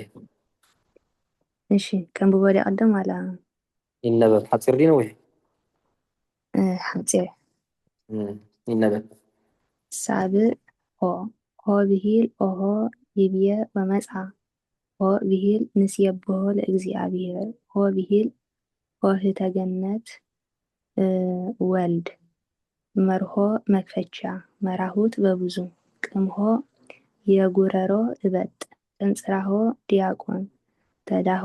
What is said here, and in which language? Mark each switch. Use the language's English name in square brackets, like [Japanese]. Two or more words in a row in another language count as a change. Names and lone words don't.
[Tigrinya] እሺ ከም ብወዲ ቀደም ዋላ ይነበብ ሓፂር ዲ ነዊሕ ሓፂር ይነበብ [Geez] ሳብዕ ሆ ብሂል ኦሆ ይብየ ወመፃ ሆ ብሂል ንስየብሖ ለእግዚአብሔር ሆ ብሂል ሆህተ ገነት [Amharic] ወልድ መርሆ መክፈቻ መራሁት በብዙ ቅምሆ የጉረሮ እበጥ ቅንጽራሆ ዲያቆን ተዳሆ